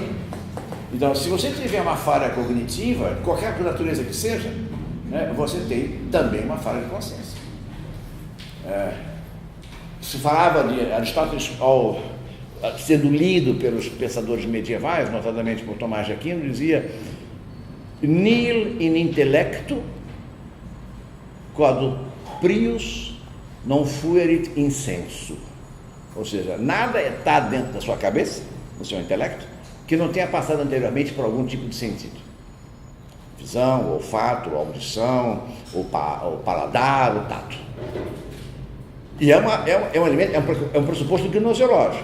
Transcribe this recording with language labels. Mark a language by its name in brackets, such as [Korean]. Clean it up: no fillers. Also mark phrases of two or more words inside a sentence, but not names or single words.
[Portuguese] Então, se você tiver uma falha cognitiva, qualquer natureza que seja, né, você tem também uma falha de consciência. Se falava de Aristóteles sendo lido pelos pensadores medievais, notadamente por Tomás de Aquino, dizia: [Latin] nihil in intellectu quod prius non fuerit in sensu. [Portuguese] Ou seja, nada está dentro da sua cabeça, do seu intelecto, que não tenha passado anteriormente por algum tipo de sentido. Visão, olfato, audição, o paladar, o tato. E é um elemento, é um pressuposto gnoseológico.